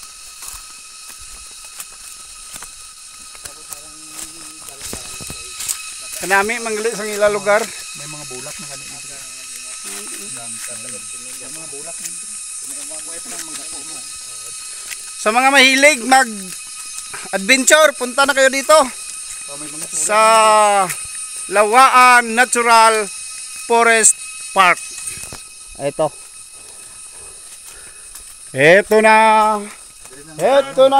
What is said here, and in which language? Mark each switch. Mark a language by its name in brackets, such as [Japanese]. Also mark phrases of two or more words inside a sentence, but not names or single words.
[Hiligaynon] Kanami mangli sa ila lugar. May mga bulak na kani diri. Mga bulak na diri. [Filipino] Sa mga mahilig mag adventure, punta na kayo dito May mga sa Lawaan Natural Forest Park. Ito. Ito na. Ito na.